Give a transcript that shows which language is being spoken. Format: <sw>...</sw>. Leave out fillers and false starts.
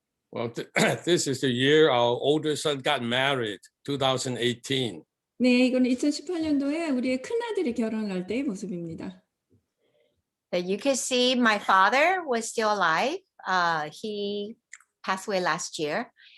<en>Well, this is the year our older son got married, 2018.</en> <ko>네, 이거는 2018년도에 우리의 큰아들이 결혼할 때의 모습입니다.</ko> <en>But you can see my father was still alive. He passed away last year.</en>